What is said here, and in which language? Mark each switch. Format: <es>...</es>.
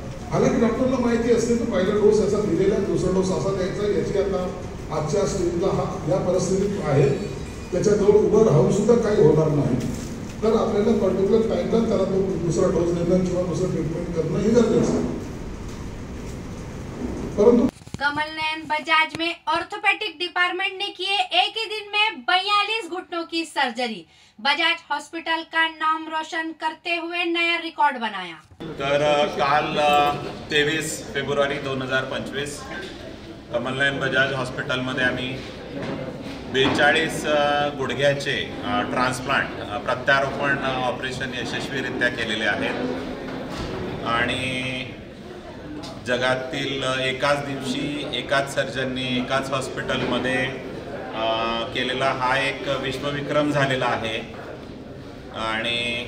<mr>हालांकि डॉक्टरला माहिती असते की पहिला डोस याचा दिलेला, दुसरा डोस असा द्यायचा, याची आता आजच्या स्टेजला या परिस्थितीत आहे, त्याच्याजवळ उभं राहून सुद्धा काही होणार नाही, तर आपल्याला पर्टिक्युलर टाइमला त्याला तो दुसरा डोस देणं किंवा दुसरं ट्रीटमेंट करणं हे गरजेचं आहे. परंतु</mr> <hi>कमल नयन बजाज में ऑर्थोपेडिक डिपार्टमेंट ने किए एक ही दिन में 42 घुटनों की सर्जरी। बजाज हॉस्पिटल का नाम रोशन करते हुए नया रिकॉर्ड बनाया।</hi> <mr>तर काल 23 फेब्रुवारी 2025 कमल नयन बजाज हॉस्पिटलमध्ये आम्ही 42 गुडघ्याचे ट्रान्सप्लांट प्रत्यारोपण ऑपरेशन यशस्वीरित्या केलेले आहेत आणि जगातील एकाच दिवशी एकाच सर्जननी एकाच हॉस्पिटलमध्ये केलेला हा एक विश्वविक्रम झालेला आहे आणि</mr>